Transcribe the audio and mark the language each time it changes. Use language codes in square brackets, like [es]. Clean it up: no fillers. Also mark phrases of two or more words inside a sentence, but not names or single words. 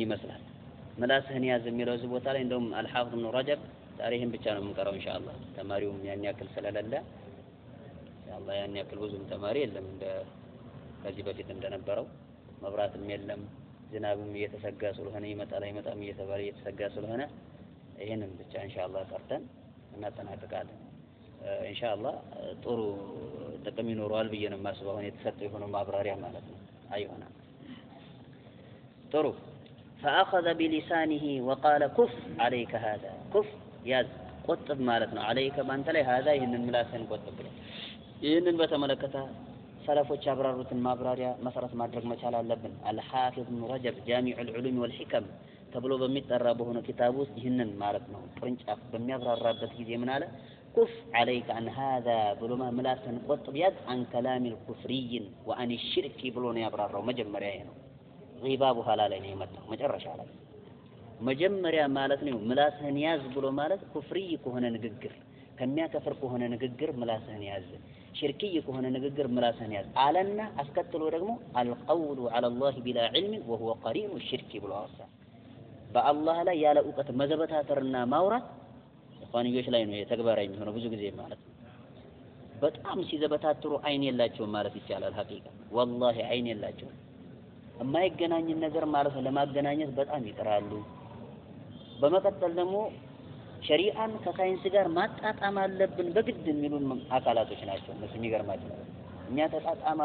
[am] ይመስላል። ምላስህን ያዝ የሚለው እዚህ ቦታ ላይ እንደውም አልሐፊዝ ኢብኑ ረጀብ ታሪክን ብቻ ነው የምንቀረው ኢንሻአላህ። ተማሪውም ያን ያክል ስለሌለ ኢንሻአላህ ያን ያክል ብዙም ተማሪ የለም እንደ ከዚህ በፊት እንደነበረው መብራትም የለም፣ ዝናብም እየተሰጋ ስለሆነ ይመጣል አይመጣም እየተባለ እየተሰጋ ስለሆነ ይሄንን ብቻ ኢንሻአላህ ቀርተን እናጠናቅቃለን። ኢንሻአላህ ጥሩ ጥቅም ይኖረዋል ብዬ ነው የማስበው። አሁን የተሰጠው የሆነው ማብራሪያ ማለት ነው። አይሆና ጥሩ [ar] فأخذ بلسانه وقال كف عليك هذا كف [am] ያዝ ቆጥብ ማለት ነው። عليك ባንተ ላይ هذا ይሄንን ምላስን ቆጥብ ብሎ ይሄንን በተመለከተ ሰለፎች ያብራሩትን ማብራሪያ መሰረት ማድረግ መቻል አለብን። አልሐፊዝ ኢብኑ ረጀብ ጃሚዑል ዑሉም ወልሂከም ተብሎ በሚጠራ በሆነ ኪታብ ውስጥ ይህንን ማለት ነው ቅርንጫፍ በሚያብራራበት ጊዜ ምን አለ? [ar] كف عليك عن هذا [am] ብሎ ምላስን ቆጥብ ያዝ [ar] عن كلام الكفري وعن الشرك [am] ብሎ ነው ያብራራው። መጀመሪያ ይሄ ነው። ሪባ በኋላ ላይ ነው የመጣው መጨረሻ ላይ። መጀመሪያ ማለት ነው ምላስህን ያዝ ብሎ ማለት ኩፍሪ ከሆነ ንግግር ከሚያከፍር ከሆነ ንግግር ምላስህን ያዝ፣ ሽርክይ ከሆነ ንግግር ምላስህን ያዝ አለና አስከትሎ ደግሞ [ar] القول على الله بلا علم وهو قرين الشرك [am] ብሎ አወሳ። በአላህ ላይ ያለ ዕውቀት መዘበታተርና ማውራት ኢኽዋንዮች ላይ ነው የተግባራዊ የሚሆነው ብዙ ጊዜ ማለት ነው። በጣም ሲዘበታትሩ አይን የላቸውም ማለት ይቻላል። [ar] حقيقة والله [am] አይን የላቸውም። የማይገናኝን ነገር ማለት ነው ለማገናኘት በጣም ይጥራሉ። በመቀጠል ደግሞ ሸሪዓን ከሳይንስ ጋር ማጣጣም አለብን በግድ የሚሉን አካላቶች ናቸው። እነሱ የሚገርማቸው እኛ ተጣጣመ